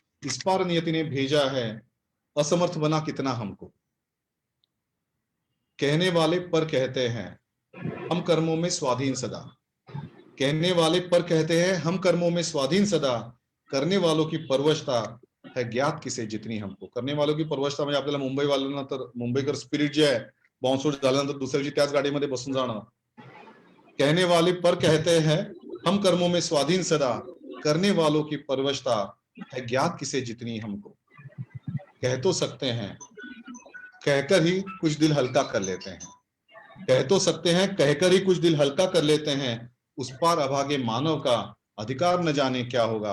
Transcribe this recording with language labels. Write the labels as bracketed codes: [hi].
[hi] इस पार नियति ने भेजा है असमर्थ बना कितना हमको. कहने वाले पर कहते हैं हम कर्मों में स्वाधीन सदा. कहने वाले पर कहते हैं हम कर्मों में स्वाधीन सदा. करने वालों की परवशता है ज्ञात किसे जितनी हमको. करने वालों की परवशता [mr] म्हणजे आपल्याला मुंबईवाल्यांना तर मुंबईकर स्पिरिट जे आहे, बॉम्बस्फोट झाल्यानंतर दुसऱ्या दिवशी त्याच गाडीमध्ये बसून जाणं. [hi] कहने वाले पर कहते हैं हम कर्मों में स्वाधीन सदा. करने वालों की परवशता है ज्ञात किसे जितनी हमको. कह तो सकते हैं कहकर ही कुछ दिल हल्का कर लेते हैं. कह तो सकते हैं कहकर ही कुछ दिल हल्का कर लेते हैं. उस पार अभागे मानव का अधिकार न जाने क्या होगा.